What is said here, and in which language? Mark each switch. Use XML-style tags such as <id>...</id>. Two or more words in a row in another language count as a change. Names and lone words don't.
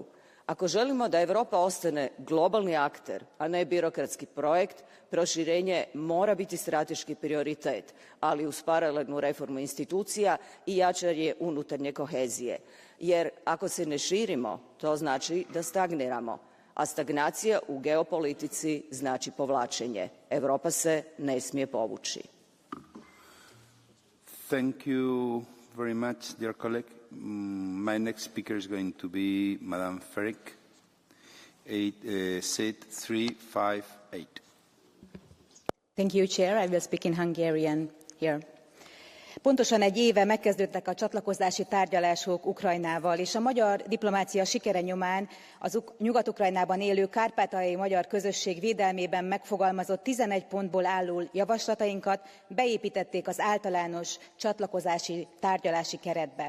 <hr>Ako želimo da Europa ostane globalni akter, a ne birokratski projekt, proširenje mora biti strateški prioritet, ali uz paralelnu reformu institucija i jačanje unutarnje kohezije. Jer ako se ne širimo, to znači da stagniramo. A stagnacija u geopolitici znači povlačenje. Europa se ne smije povući.</hr> <en>Thank you very much, dear colleague. My next speaker is going to be Madame Ferik, seat 358. Thank you, Chair. I will speak in Hungarian here.</en> <hu>Pontosan egy éve megkezdődtek a csatlakozási tárgyalások Ukrajnával, és a magyar diplomácia sikere nyomán az Nyugat-Ukrajnában élő kárpátaljai magyar közösség védelmében megfogalmazott 11 pontból álló javaslatainkat beépítették az általános csatlakozási tárgyalási keretbe.</hu>